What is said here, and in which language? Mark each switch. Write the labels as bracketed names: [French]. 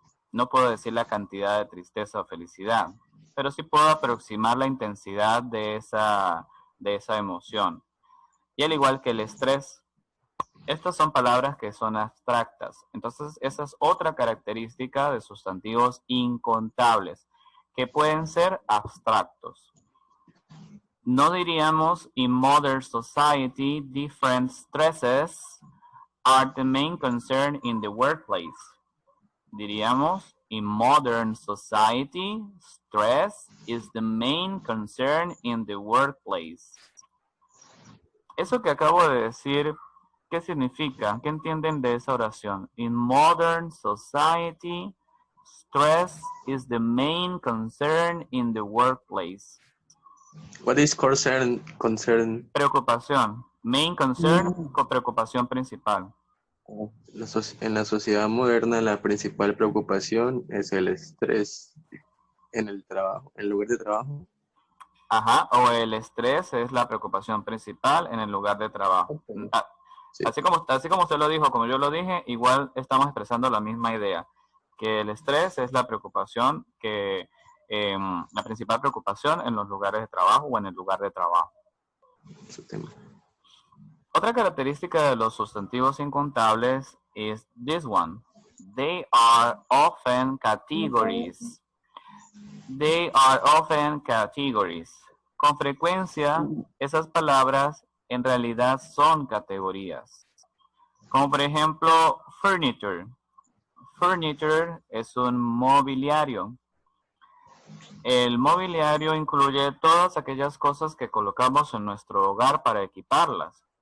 [Spanish] No puedo decir la cantidad de tristeza o felicidad. Pero sí puedo aproximar la intensidad de esa emoción. Y al igual que el estrés. Estas son palabras que son abstractas. Entonces, esa es otra característica de sustantivos incontables, que pueden ser abstractos. No diríamos, [English] in modern society, different stresses are the main concern in the workplace. [Spanish] Diríamos, [English] in modern society, stress is the main concern in the workplace. [Spanish] Eso que acabo de decir, ¿qué significa? ¿Qué entienden de esa oración? [English] In modern society, stress is the main concern in the workplace. What is concern? Concern. [Spanish] Preocupación. Main concern con preocupación principal. En la sociedad moderna, la principal preocupación es el estrés en el trabajo, en el lugar de trabajo. Ajá, o el estrés es la preocupación principal en el lugar de trabajo. Okay. Ah, Sí. así como usted lo dijo, como yo lo dije, igual estamos expresando la misma idea, que el estrés es la preocupación la principal preocupación en los lugares de trabajo o en el lugar de trabajo. Su tema. Otra característica de los sustantivos incontables es [English] this one. They are often categories. They are often categories. [Spanish] Con frecuencia, esas palabras en realidad son categorías. Como por ejemplo, furniture. Furniture es un mobiliario. El mobiliario incluye todas aquellas cosas que colocamos en nuestro hogar para equiparlas.